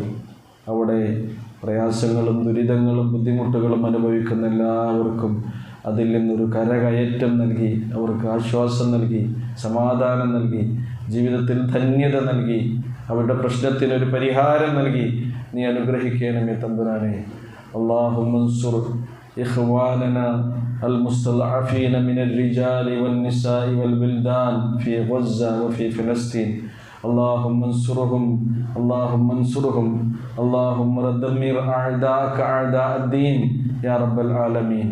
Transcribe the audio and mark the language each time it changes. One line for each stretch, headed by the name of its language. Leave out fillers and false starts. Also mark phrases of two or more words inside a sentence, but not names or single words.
Malayalam: അവിടെ പ്രയാസങ്ങളും ദുരിതങ്ങളും ബുദ്ധിമുട്ടുകളും അനുഭവിക്കുന്ന എല്ലാവർക്കും അതിൽ നിന്നൊരു കരകയറ്റം നൽകി, അവർക്ക് ആശ്വാസം നൽകി, സമാധാനം നൽകി, ജീവിതത്തിൽ ധന്യത നൽകി, അവരുടെ പ്രശ്നത്തിനൊരു പരിഹാരം നൽകി നീ അനുഗ്രഹിക്കണമേ തമ്പുരാനെ.
Arabic: اللهم انصر إخواننا المستضعفين من الرجال والنساء والبلدان في غزة وفي فلسطين. اللهم انصرهم اللهم دمر أعداءك أعداء الدين يا رب العالمين.